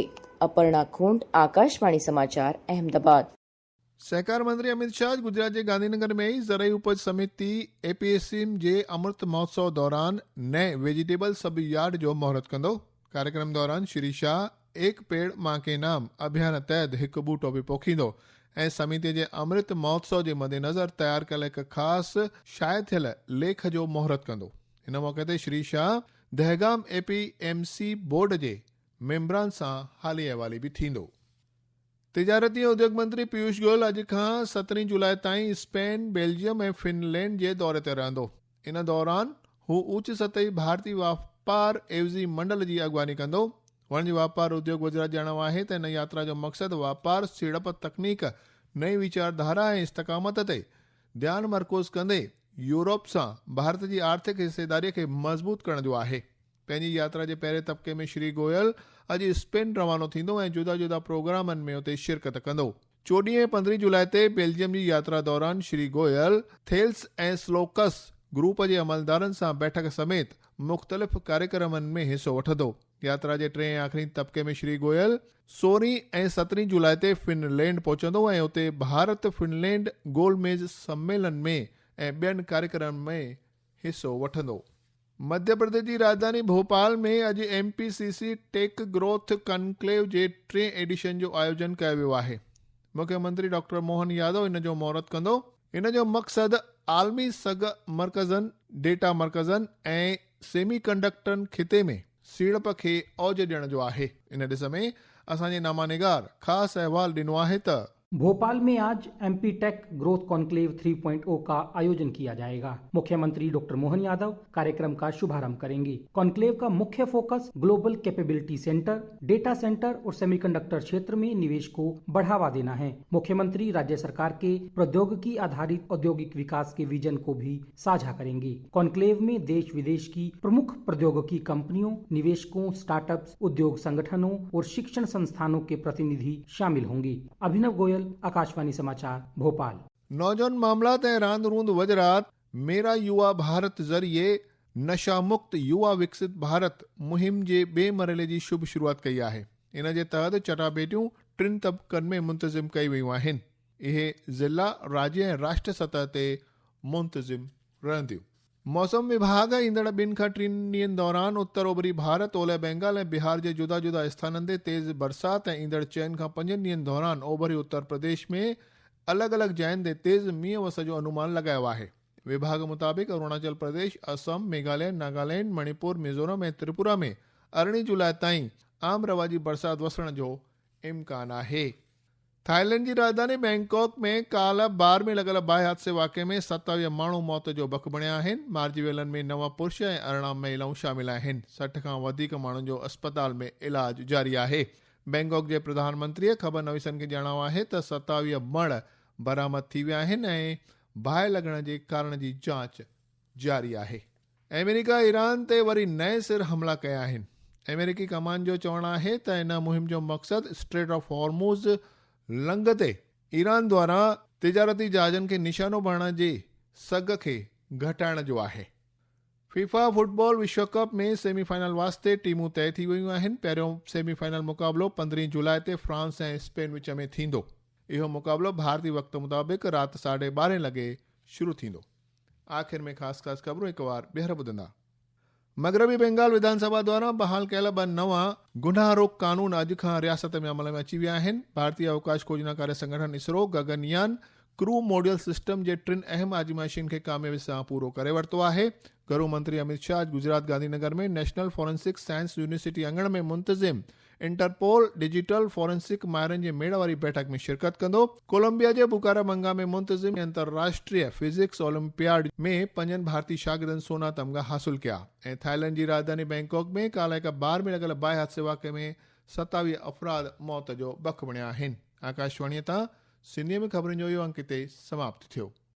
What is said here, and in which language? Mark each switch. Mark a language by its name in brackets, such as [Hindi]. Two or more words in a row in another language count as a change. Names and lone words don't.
[Sindhi] अपर्णा खूंट, आकाशवाणी समाचार, अहमदाबाद। सहकार मंत्री अमित शाह गुजरात के गांधीनगर में ज़राई उपज समिति एपीएससीम जे अमृत महोत्सव दौरान नए [English] vegetable sub yard [Sindhi] जो मुहूर्त कंदो। कार्यक्रम दौरान श्री शाह एक पेड़ मां के नाम अभियान तहत हिकु बूटो भी पोखींदो ऐं समिति जे अमृत महोत्सव जे मद्देनज़र तयार कयल हिकु ख़ासि शाया थियल लेख जो मुहूर्त कंदो। इन मौके ते श्री शाह दहगाम एपीएमसी बोर्ड जे मेंबरनि सां हाली अहिवाली भी थींदो। तिजारती ऐं उद्योग मंत्री पीयूष गोयल अॼु खां 17 जुलाई ताईं स्पेन, बेल्जियम ऐं फिनलैंड जे दौरे ते रहंदो। इन दौरान हू उच्च सतही भारतीय वापार एवज़ी मंडल जी अॻवानी कंदो। वाणिज्य वापार उद्योग गुजरात ॼाणो आहे त इन यात्रा जो मक़सदु वापार, सीड़प, तकनीक, नई विचारधारा ऐं इस्तकामत ते ध्यानु मर्कूज़ कंदे यूरोप सां भारत जी आर्थिक हिसेदारीअ खे मज़बूत करण जो आहे। पंहिंजी यात्रा जे पहिरें तबके में श्री गोयल अॼु स्पेन रवानो थींदो ऐं जुदा जुदा प्रोग्रामनि में उते शिरकत कंदो। 14 ऐं 15 जुलाई ते बेल्जियम जी यात्रा दौरान श्री गोयल थेल्स ऐं स्लोकस ग्रुप जे अमलदारनि सां बैठक समेत मुख़्तलिफ़ कार्यक्रमनि में हिसो वठंदो। यात्रा जे टे ऐं आख़िरी तबके में श्री गोयल 16 ऐं 17 जुलाई ते फिनलैंड पहुचंदो ऐं उते भारत फिनलैंड गोलमेज सम्मेलन में ऐं ॿियनि कार्यक्रम में हिसो वठंदो। मध्य प्रदेश की राजधानी भोपाल में अॼु एमपीसीसी टेक ग्रोथ कनक्लेव जे 3 एडिशन जो आयोजन कयो वियो आहे। मुख्यमंत्री डॉक्टर मोहन यादव इन जो मुहूर्त कंदो। इन जो मक़सदु आलमी सग मर्कज़नि, डेटा मर्कज़नि ऐं सेमीकंडक्टरनि खिते में सीड़प खे औज ॾियण जो आहे। इन ॾिस में असांजे नामानिगार ख़ासि अहवाल ॾिनो आहे त [Hindi] भोपाल में आज एमपी टेक ग्रोथ कॉन्क्लेव 3.0 का आयोजन किया जाएगा। मुख्यमंत्री डॉक्टर मोहन यादव कार्यक्रम का शुभारंभ करेंगे। कॉन्क्लेव का मुख्य फोकस [English] global capability centre, data centre [Hindi] और सेमीकंडक्टर क्षेत्र में निवेश को बढ़ावा देना है। मुख्यमंत्री राज्य सरकार के प्रौद्योगिकी आधारित औद्योगिक विकास के विजन को भी साझा करेंगे। कॉन्क्लेव में देश विदेश की प्रमुख प्रौद्योगिकी कंपनियों, निवेशकों, स्टार्टअप्स, उद्योग संगठनों और शिक्षण संस्थानों के प्रतिनिधि शामिल होंगे। अभिनव गोयल, आकाशवाणी समाचार, भोपाल। [Sindhi] नौजवान मामलात ऐं रांदि रूंद वज़रात मेरा युवा भारत ज़रिए नशा मुक्त युवा विकसित भारत मुहिम जे ॿिए मरहले जी शुभ शुरूआत कई आहे। इन जे तहत चटाभेटियूं 3 तबक़नि में मुंतज़िम कई वियूं आहिनि। इहे ज़िला, राज्य ऐं राष्ट्र सतह ते मुंतज़िम रहंदियूं। मौसम विभाग ईंदड़ 2 खां 3 ॾींहनि दौरान उत्तर ओभरी भारत, ओलह बंगाल ऐं बिहार जे जुदा जुदा स्थाननि ते तेज़ बरसात ऐं ईंदड़ 4 खां 5 ॾींहनि दौरान ओभरी उत्तर प्रदेश में अलॻि अलॻि जायुनि ते तेज़ मींहं वस जो अनुमान लॻायो आहे। विभाग मुताबिक़ अरुणाचल प्रदेश, असम, मेघालय, नागालैंड, मणिपुर, मिज़ोरम ऐं त्रिपुरा में 18 जुलाई ताईं आम रवाजी बरसात वसण जो इम्कान आहे। थाईलैंड की राजधानी बैंकॉक में काल्ह बार में लॻल बाहि हादसे वाक़े में 27 माण्हू मौत जो भख बणिया आहिनि। मार्जिवेलनि में 9 पुरुष ऐं 18 महिलाऊं शामिल आहिनि। 60 खां वधीक माण्हुनि जो अस्पताल में इलाज जारी आहे। बैंकॉक जे प्रधानमंत्रीअ ख़बरनवीसनि खे ॼाणायो आहे त 27 मण बरामद थी विया आहिनि ऐं बाहि लॻण जे कारण जी जांच जारी आहे। अमेरिका ईरान ते वरी नए सिर हमला कया आहिनि। अमेरिकी कमान जो चवणु आहे त इन मुहिम जो मक़सदु स्ट्रेट ऑफ हॉर्मुज़ लंघ ते ईरान द्वारा तिजारती जहाजनि खे निशानो बणण जे सग खे घटाइण जो आहे। फीफा फुटबॉल विश्व कप में सेमीफाइनल वास्ते टीमूं तय थी वियूं आहिनि। पहिरियों सेमीफाइनल मुक़ाबिलो 15 जुलाई ते फ्रांस ऐं स्पेन विच में थींदो। इहो मुक़ाबिलो भारतीय वक़्त मुताबिक़ राति 12:30 लॻे शुरू थींदो। आख़िर में ख़ासि ख़बरूं हिकु बार ॿीहर ॿुधंदा। मगरबी बंगाल विधानसभा द्वारा बहाल कयल 2 नवां गुनाह रोक कानून अॼु खां रियासत में अमल में अची विया आहिनि। भारतीय अवकाश खोजना कार्य संगठन इसरो गगनयान [English] crew module system [Sindhi] जे 3 अहम आज़माइशुनि खे कामयाबी सां पूरो करे वरितो आहे। गृह मंत्री अमित शाह गुजरात गांधीनगर में नेशनल फॉरेंसिक साइंस यूनिवर्सिटी अंगण में मुंतज़िम इंटरपोल [English] digital forensic [Sindhi] माहिरनि जे मेड़ वारी बैठक में शिरकत कंदो। कोलंबिया जे बुकारामंगा में मुंतज़िम अंतर्राष्ट्रीय फिजिक्स ओलंपियाड में 5 भारतीय शागिर्दनि सोना तमगा हासिल किया। ऐं थाईलैंड जी राजधानी बैंकॉक में काल्ह हिक बार में लॻल बाहि हादसे वाक़े में 27 अफ़राद मौत जो बख बणिया आहिनि। आकाशवाणीअ तां सिंधीअ में ख़बरुनि जो इहो अंक हिते समाप्त थियो।